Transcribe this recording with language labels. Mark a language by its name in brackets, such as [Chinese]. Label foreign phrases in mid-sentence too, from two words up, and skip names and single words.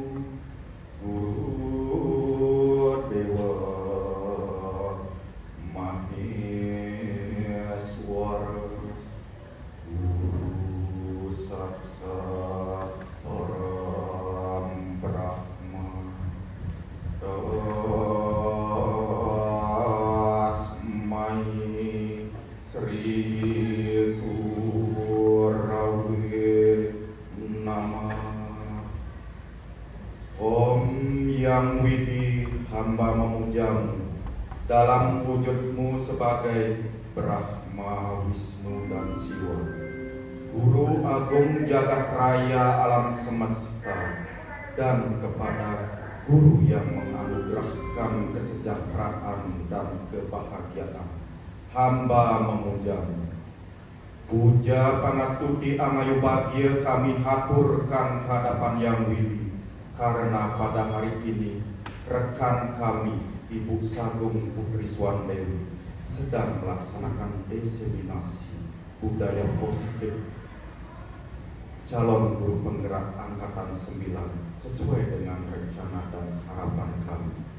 [Sanskrit] Guru Dewa Maheswara Guru Saksat Param Brahma Tasmai Sri Gurawe Namah. [Indonesian] Om Yang Widi, hamba memujamu dalam wujudmu sebagai Brahma, Wisnu, dan Siwa, Guru Agung Jagat Raya alam semesta, dan kepada Guru yang menganugerahkan kesejahteraan dan kebahagiaan, hamba memujamu. [Balinese] Puja pangastuti angayu bahagia [Indonesian] kami haturkan kehadapan Yang Widi, karena pada hari ini rekan kami Ibu Sagung Putri Swandewi sedang melaksanakan diseminasi budaya positif calon guru penggerak angkatan 9 sesuai dengan rencana dan harapan kami.